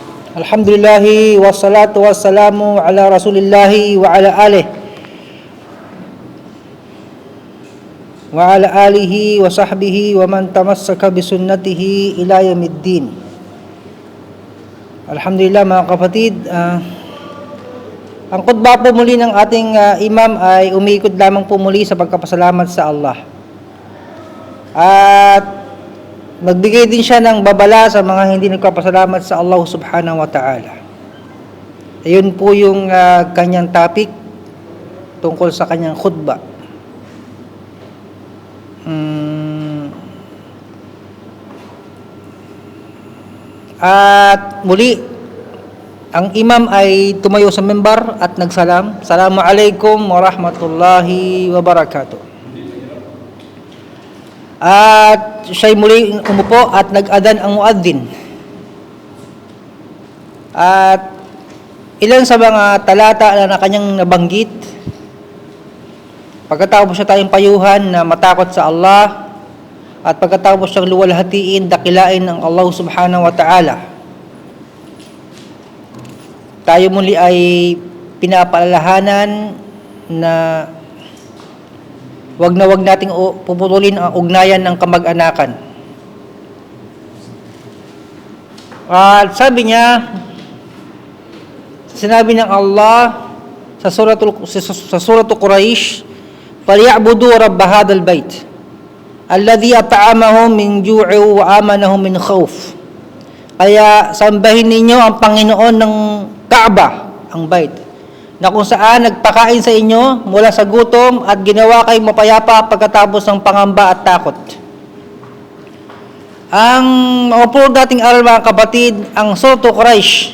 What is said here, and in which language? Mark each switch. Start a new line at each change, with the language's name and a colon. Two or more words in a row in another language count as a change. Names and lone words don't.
Arabic: الحمد لله والصلاة والسلام على رسول الله وعلى آله وصحبه ومن تمسك بسنته إلى يوم الدين.
Filipino: Alhamdulillah mga kapatid, ang khutbah po muli ng ating imam ay umiikot lamang po muli sa pagkapasalamat sa Allah. At magbigay din siya ng babala sa mga hindi nagpapasalamat sa Allah
Arabic: سبحانه وتعالى.
Filipino: Ayun po yung kanyang topic tungkol sa kanyang khutbah. At muli, ang imam ay tumayo sa mimbar at nagsalam.
Arabic: السلام عليكم ورحمة الله وبركاته.
Filipino: At siya'y muli umupo at nag-adan ang muadzin. At ilan sa mga talata na kanyang nabanggit, pagkatapos siya tayong payuhan na matakot sa Allah, at pagkatapos siyang luwalhatiin, dakilain ng Allah
Arabic: سبحانه وتعالى,
Filipino: tayo muli ay pinapaalalahanan na wag nating puputulin ang ugnayan ng kamag-anakan. At sabi niya, sinabi ng Allah sa suratul Quraish,
Arabic: "فليعبدوا رب هذا البيت الذي أطعمهم من جوع وآمنهم من خوف."
Filipino: Kaya sambahin ninyo ang Panginoon ng Kaaba, ang bait, na kung saan nagpakain sa inyo mula sa gutom at ginawa kayong mapayapa pagkatapos ng pangamba at takot. Ang maupulog dating aral mga kapatid, ang Suratul Quraish.